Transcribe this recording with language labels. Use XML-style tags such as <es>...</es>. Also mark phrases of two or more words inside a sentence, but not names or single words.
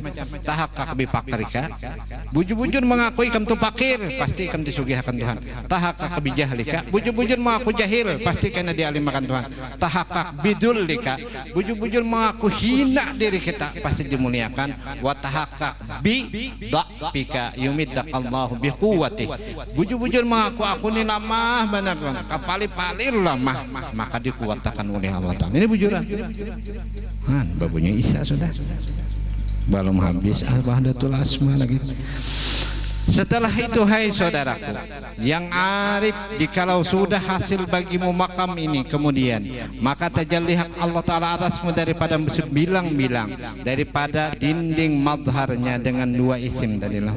<ar>تحقق بفقرك,</ar> <bjn>bujur-bujur mengakui kamu tu fakir, pasti kamu disugihakan Tuhan.</bjn> <ar>تحقق بجهلك,</ar> <bjn>bujur-bujur mengaku jahil, pasti kena dialimkan Tuhan.</bjn> <ar>تحقق بذلك,</ar> <bjn>bujur-bujur mengaku hina diri kita, pasti dimuliakan.</bjn> <ar>وتحقق بضعفك يمدك الله بقوة,</ar> <bjn>bujur-bujur mengaku aku ni lamah benar Tuhan, kapali-palir lamah, maka dikuatkan oleh Allah Ta'ala. Ini bujuran. Babunya Isa sudah belum habis</bjn> <ar>الوحدة الأسماء</ar> <bjn>lagi. Setelah itu hai saudaraku yang arif, jikalau sudah hasil bagimu makam ini kemudian, maka tajallihat Allah Ta'ala atasmu daripada sebilang-bilang, daripada dinding madharnya dengan 2 isim tadi lah.</bjn>